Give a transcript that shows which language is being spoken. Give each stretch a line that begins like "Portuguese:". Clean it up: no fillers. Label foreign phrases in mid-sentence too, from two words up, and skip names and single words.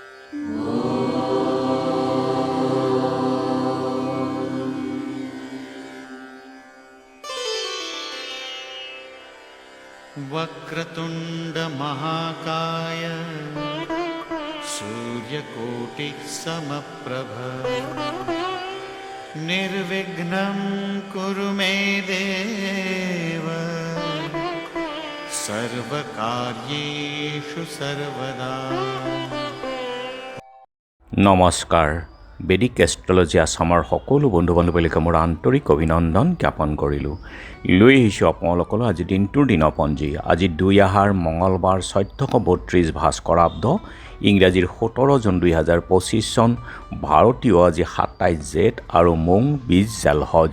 Sanskrit: वक्रतुंड महाकाय सूर्यकोटिः समप्रभ निर्विघ्नं कुरु मे देव सर्वकार्येषु सर्वदा।
Assamese: নমস্কাৰ। বেদিক এষ্ট্ৰলজি আছামৰ সকলো বন্ধু বান্ধৱীলৈকে মোৰ আন্তৰিক অভিনন্দন জ্ঞাপন কৰিলোঁ। লৈ আহিছোঁ আপোনালোকলৈ আজি দিনটোৰ দিনপঞ্জী। আজি 2 আহাৰ মঙলবাৰ 1432 ভাস্কৰাব্দ, ইংৰাজীৰ 17 জুন 2025 চন, ভাৰতীয় আজি 27 জেঠ আৰু মোং 20 জেলহজ।